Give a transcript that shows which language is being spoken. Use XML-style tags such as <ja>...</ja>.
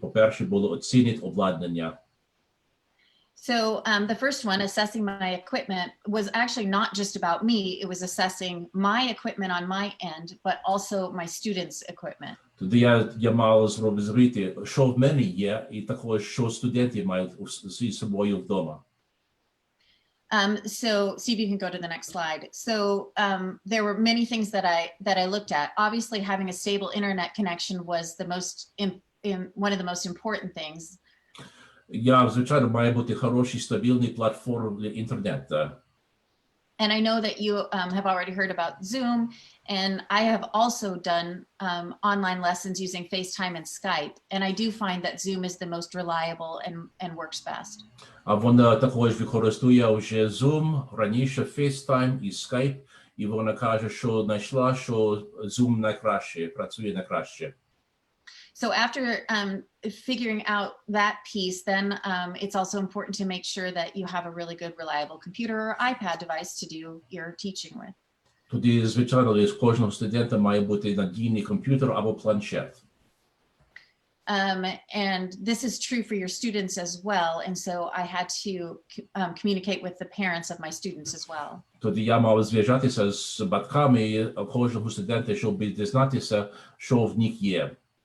<uk>По-перше, було оцінити обладнання.</uk> <en>So the first one, assessing my equipment, was actually not just about me. It was assessing my equipment on my end, but also my students' equipment.</en> <uk>Тоді я мав зрозуміти, що в мене є, і також, що студенти мають зі собою вдома.</uk> <en>So Steve, you can go to the next slide. So there were many things that I looked at. Obviously, having a stable internet connection was one of the most important things.</en> <uk>Я, звичайно, має бути хороший, стабільний платформ для інтернету.</uk> <en>And I know that you have already heard about Zoom, and I have also done online lessons using FaceTime and Skype, and I do find that Zoom is the most reliable and works best.</en> <uk>А вона також використовує вже Zoom, раніше FaceTime і Skype, і вона каже, що знайшла, що Zoom найкраще, працює найкраще.</uk> <en>So after figuring out that piece, then it's also important to make sure that you have a really good, reliable computer or iPad device to do your teaching with.</en> <uk>Тоді, звичайно, з кожного студента має бути надійний комп'ютер або планшет.</uk> <en>And this is true for your students as well. And so I had to communicate with the parents of my students as well.</en> <uk>Тоді я мав зв'язатися з батьками кожного студента, щоб дізнатися, що в них є.</uk>